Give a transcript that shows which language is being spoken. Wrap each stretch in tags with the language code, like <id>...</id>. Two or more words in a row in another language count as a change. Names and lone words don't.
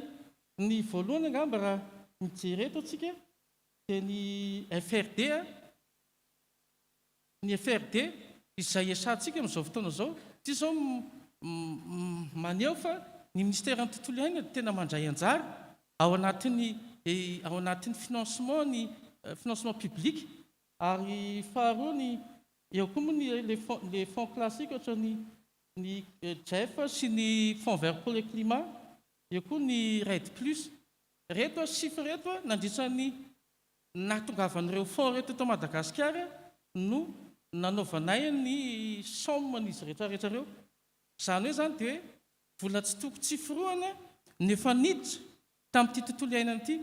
<mg>Ny voalohany angamba raha mijereto atsika dia ny FRD izay esantsika amin'izao fotoana izao ty izao maneho fa ny ministère ny tontolo iainana dia tena mandray anjara ao anatin'ny financement ny</mg> <fr>financement public</fr> <mg>ary faharoa ny eo koa moa</mg> <fr>les fonds classiques</fr> <mg>ohatra ny JEF sy ny</mg> <fr>fonds vert pour le climat</fr> <mg>eo koa ny RED plus reto chiffre reto nandritran'ny nahatongavan'ireo fonds reto eto Madagasikara no nanaovanay ny somme n'izy rehetrarehetra reo. Izany hoe zany dia hoe vola tsy toko tsiforoana nefa niditra tamin'ity tontolo iainana ity.</mg>